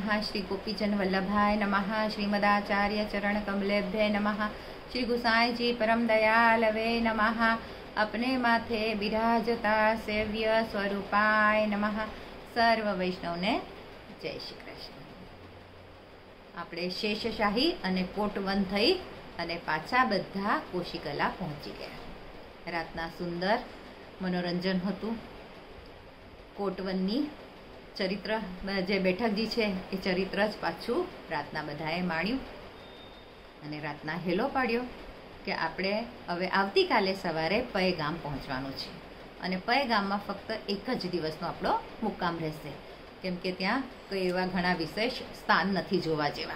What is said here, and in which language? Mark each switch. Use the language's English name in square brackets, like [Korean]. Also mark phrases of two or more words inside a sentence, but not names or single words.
[Sanskrit] श्री गोपीजन वल्लभाय नमः। श्रीमदाचार्य चरण कमलेभ्य नमः। श्री गुसाई जी परम दयालवे नमः। अपने माथे बिराजता सेव्य स्वरूपाय नमः। [Gujarati] સર્વ વૈષ્ણવ ને જય શ્રી કૃષ્ણ। આપણે શેષશાહી અને કોટવન થઈ અને પાછા બધા કોશિકલા પહોંચી ગયા. રાતના સુંદર મનોરંજન હતું. કોટવનની ચરિત્ર જે બેઠકજી છે એ ચરિત્ર જ પાછું રાતના બધાએ માણ્યું અને રાતના હેલો પાડ્યો કે આપણે હવે આવતીકાલે સવારે પય ગામ પહોંચવાનું છે અને પય ગામમાં ફક્ત એક જ દિવસનો આપણો મુક્કામ રહેશે, કેમ કે ત્યાં કોઈ એવા ઘણા વિશેષ સ્થાન નથી જોવા જેવા.